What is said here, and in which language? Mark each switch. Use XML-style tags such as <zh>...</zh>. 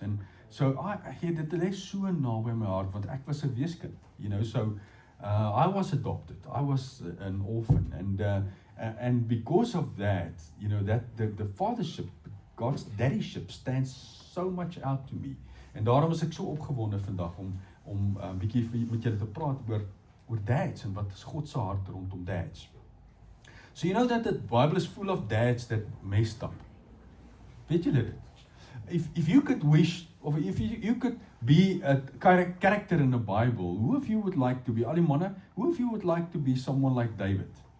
<af>En so, dit lê so naby my hart, want ek was 'n weeskind,</af> <en>you know, so, I was adopted, I was an orphan, and because of that, you know, that the fathership, God's daddyship stands so much out to me.</en> <af>En daarom is ek so opgewonde vandag om 'n bietjie met julle te praat oor dads en wat is God se hart rondom dads.</af> <en>So you know that the Bible is full of dads that messed up.</en> <af>Weet julle dit?</af> <en>If you could wish, of if you could be a character in the Bible, who of you would like to be,</en> <af>al die manne,</af> <en>who of you would like to be someone like David?</en>